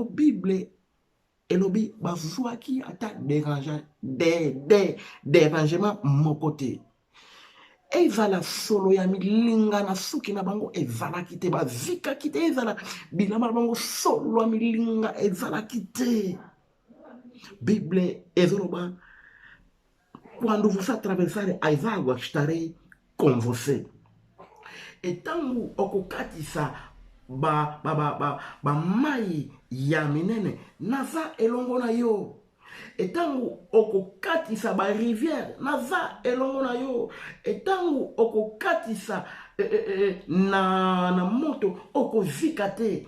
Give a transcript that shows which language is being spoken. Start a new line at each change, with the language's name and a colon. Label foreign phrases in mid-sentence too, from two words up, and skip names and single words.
Lingala: Bible elobi bazwaki ata dérangement moko te. Ezala solo ya milinga na suki na bango ezalaki te, bazikaki te. Ezala bilamba na bango solo ya milinga ezalaki te. Bible ezoloba
Portuguese: quando você atravessar as águas, estarei com você.
Lingala: Etango okokatisa ba mai ya minene naza elongo na yo. Etango okokatisa ba rivière naza elongo na yo. Etango okokatisa na moto okozika te.